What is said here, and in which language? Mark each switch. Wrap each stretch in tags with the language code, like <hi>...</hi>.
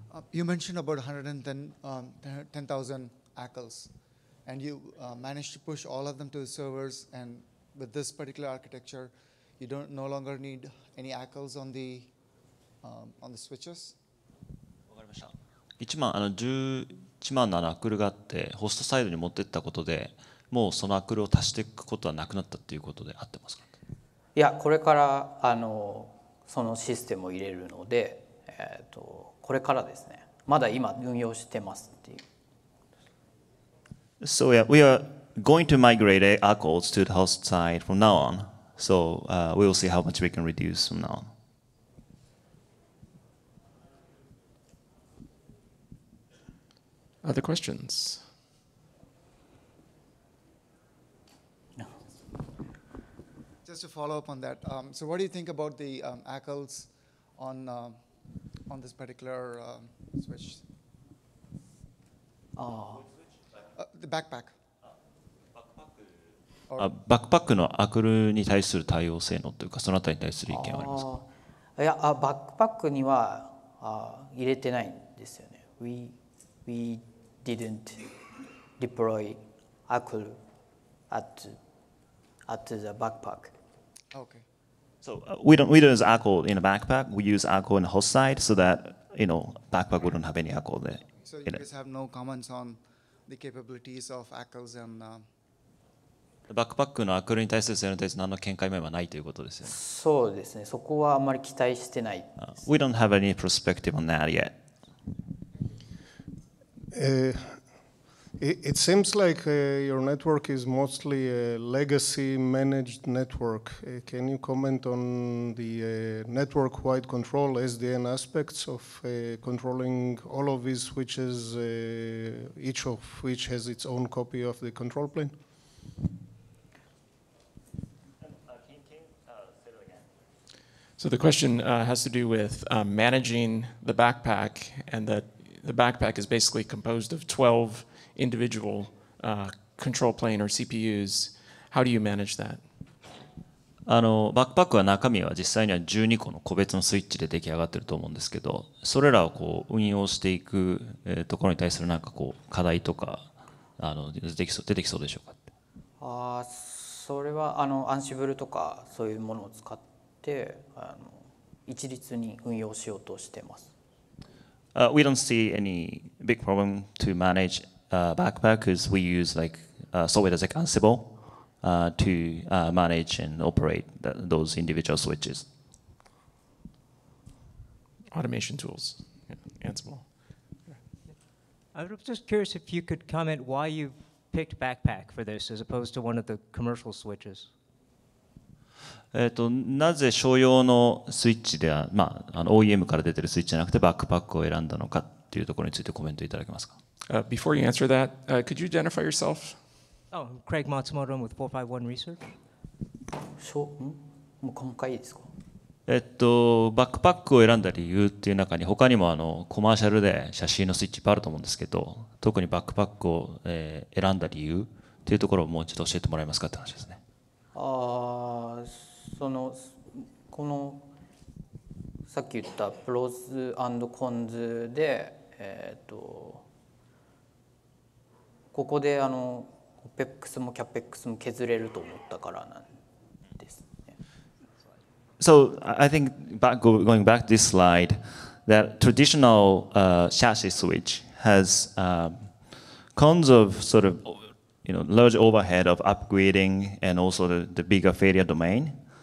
<en>You mentioned about 10,000 ACLs, and you managed to push all of them to the servers, and with this particular architecture, you no longer need any ACLs on the switches?</en> <ja>わかりました。 11万のアクルがあって、ホストサイドに持っていったことで、もうそのアクルを足していくことはなくなったっていうことで合ってますか？いや、これからそのシステムを入れるので、これからですね。まだ今運用してますっていう。</ja> <en>So yeah, we are going to migrate ACLs to the host side from now on. So we will see how much we can reduce from now on. Other questions? No. Just to follow up on that, so what do you think about the ACLs on this particular switch? The backpack.</en> <ja>バックパックのアクルに対する対応性能というか、そのあたりに対する意見はありますか？いや、バックパックには入れてないんですよね。</ja> <en>We didn't deploy ACL at the backpack. Okay. So we don't use ACL in a backpack. We use ACL in the host side so that backpack wouldn't have any ACL there. So you guys have no comments on the capabilities of ACLs and</en> <ja>バックパックのアクルに対する性能に対する何の見解もないということですよね。そうですね。そこはあんまり期待してないです。</ja> <en>We don't have any perspective on that yet. It seems like your network is mostly a legacy managed network. Can you comment on the network-wide control SDN aspects of controlling all of these switches, each of which has its own copy of the control plane? So the question has to do with managing the backpack, and that the backpack is basically composed of 12 individual control plane or CPUs. How do you manage that?</en> <ja>バックパックは中身は実際には12個の個別のスイッチで出来上がっていると思うんですけど、それらを運用していくところに対する課題とか出てきそうでしょうか？それはアンシブルとかそういうものを使って一律に運用しようとしています。</ja> <en>We don't see any big problem to manage backpack because we use software like Ansible to manage and operate those individual switches. Automation tools, yeah, Ansible. I was just curious if you could comment why you picked Backpack for this as opposed to one of the commercial switches.</en> <ja>なぜ商用のスイッチでは、OEM から出てるスイッチじゃなくてバックパックを選んだのかっていうところについてコメントいただけますか？</ja> <en>Before you answer that, could you identify yourself? Oh, Craig Matsumoto with 451 Research.</en> <ja>もう細かいですか？バックパックを選んだ理由っていう中に他にもコマーシャルで写真のスイッチいっぱいあると思うんですけど、特にバックパックを選んだ理由っていうところをもう一度教えてもらえますかって話ですね。このさっき言ったプロズ&コンズで、ここでOPEXも CAPEX も削れると思ったからなんですね。</ja> <en>So I think going back to this slide, that traditional chassis switch has cons of sort of large overhead of upgrading and also the bigger failure domain.</en>